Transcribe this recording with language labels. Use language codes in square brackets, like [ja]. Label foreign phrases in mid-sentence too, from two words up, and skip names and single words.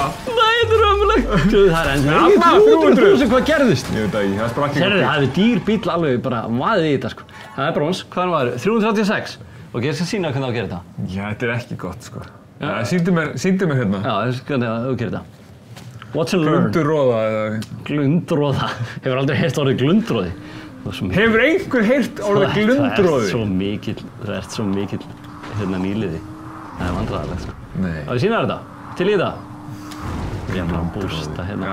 [is] Nei, þetta er ömurlegt. Sjáðu, það er ennþá 300.000, hvað gerðist? Ég veit það ekki, það sprakk ekki. Sérðu, það er dýr bíl alveg bara vaðið í þetta, sko. Það er brons, hvað var það? 336. Ok, ég skal sýna hvernig á að gera þetta. Já, þetta er ekki gott, sko. Sýndu mér hérna. Já, hvernig á að gera þetta. [en] Watch and learn. [is] Glundróða eða... Glundróða. Hefur aldrei heyrt orðið glundróði. Hefur einhver heyrt orðið glundróði? Það ert svo mikill nýliði. Það er vandræðalegt, sko. Nei. Á ég sýna þér þetta? Til í það? Ég er bara að bústa hérna.